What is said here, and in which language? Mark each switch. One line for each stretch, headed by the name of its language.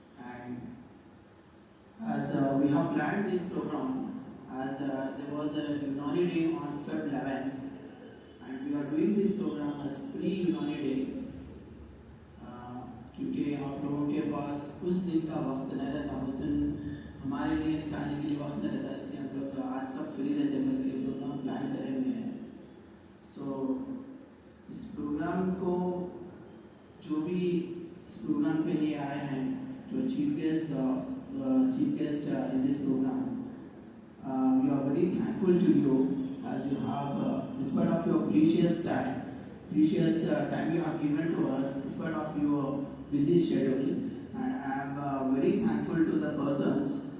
English: And as we have planned this program, as there was a Unani Day on Feb 11th, and we are doing this program as pre-Unani Day,
Hindi: क्योंकि आप लोगों के पास उस दिन
English: का वक्त नहीं रहता, उस दिन
Hindi: हमारे लिए निकालने के लिए वक्त नहीं रहता, इसलिए हम लोग आज सब फ्री रहते हैं मिलकर प्रोग्राम प्लान करे हुए हैं। सो इस प्रोग्राम को जो भी इस प्रोग्राम के लिए आए हैं,
English: जो chief guest in this programme, we are very thankful to you as you have, in spite of your precious time you have given to us, in spite of your busy schedule, and I am very thankful to the persons.